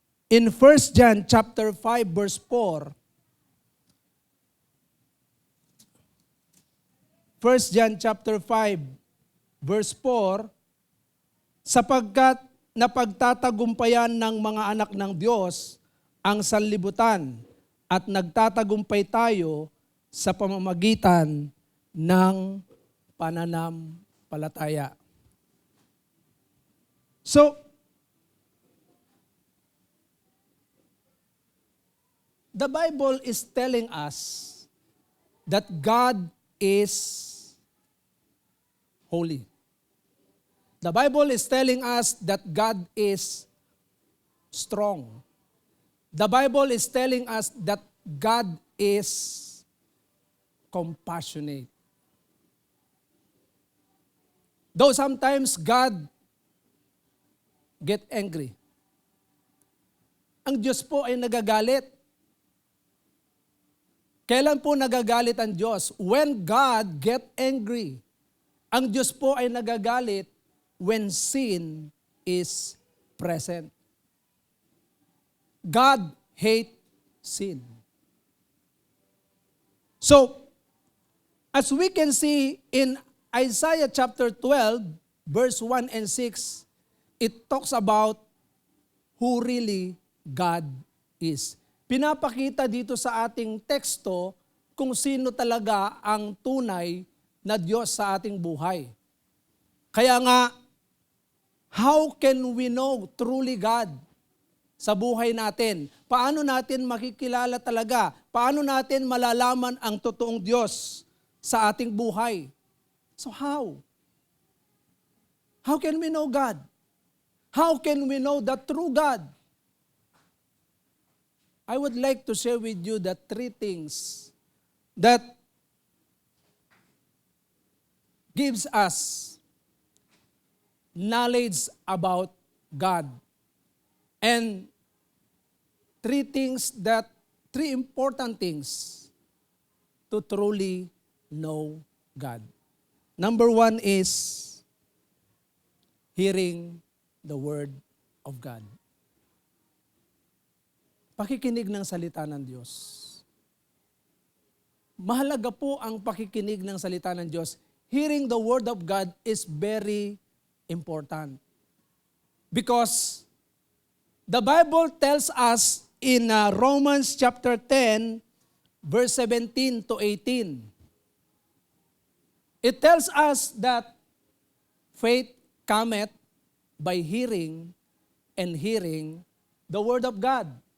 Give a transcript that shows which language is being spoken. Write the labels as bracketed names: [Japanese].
[English] In 1 John chapter 5, verse 4, [Filipino] 1 John chapter 5, verse 4, sapagkat napagtatagumpayan ng mga anak ng Diyos ang sanlibutan at nagtatagumpay tayo sa pamamagitan ng pananampalataya. [English] So, the Bible is telling us that God is holy. The Bible is telling us that God is strong. The Bible is telling us that God is compassionate. Though sometimes God get angry. [Filipino] Ang Diyos po ay nagagalit. Kailan po nagagalit ang Diyos? [English] When God get angry. [Filipino] Ang Diyos po ay nagagalit [English] when sin is present. God hate sin. So, as we can see in Isaiah chapter 12, verse 1 and 6, it talks about who really God is. [Filipino] Pinapakita dito sa ating teksto kung sino talaga ang tunay na Diyos sa ating buhay. Kaya nga, [English] how can we know truly God [Filipino] sa buhay natin? Paano natin makikilala talaga? Paano natin malalaman ang totoong Diyos sa ating buhay? [English] So how? How can we know God? How can we know the true God? I would like to share with you the three things that gives us knowledge about God. And three important things to truly know God. Number one is hearing the Word of God. [Filipino] Pakikinig ng salita ng Diyos. Mahalaga po ang pakikinig ng salita ng Diyos. [English] Hearing the Word of God is very important. Because the Bible tells us in Romans chapter 10, verse 17 to 18. It tells us that faith cometh by hearing, and hearing the Word of God.